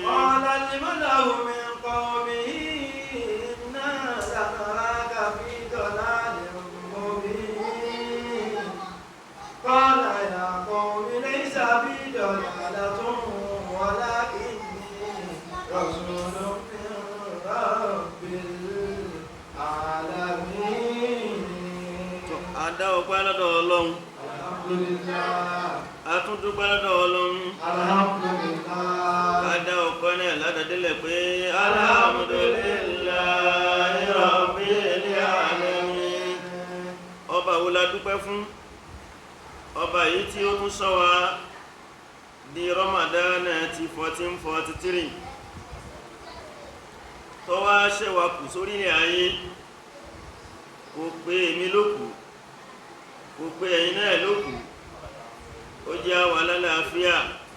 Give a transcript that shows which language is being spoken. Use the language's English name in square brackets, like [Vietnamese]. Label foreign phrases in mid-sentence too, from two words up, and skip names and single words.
[Arabic] قال الملأ من قومه إنا لنراك في ضلال مبين. قال يا قوم ليس بي ضلالة ولكني رسول من رب العالمين. [Yoruba] Adá ọpẹ́ lọ́dọ̀ Ọlọ́run. [Arabic] Alhamdulillah. [Yoruba] A tún dúpẹ́ lọ́dọ̀ Ọlọ́run. [Arabic] Alhamdulillah. [Yoruba] Adá ọpẹ́ náà ládàdílẹ̀ pé [Arabic] الحمد لله رب العالمين. [Yoruba] Ọba wo la dúpẹ́ fún? Ọba yìí tí ó tún ṣọ́ wa di Ramadan ti 1443 tó wá ṣẹ́wà kù sórílẹ̀ ayé kò pé èmi lókù kò pé ẹ̀yin náà lókù ó jẹ́ àwa lálàáfíà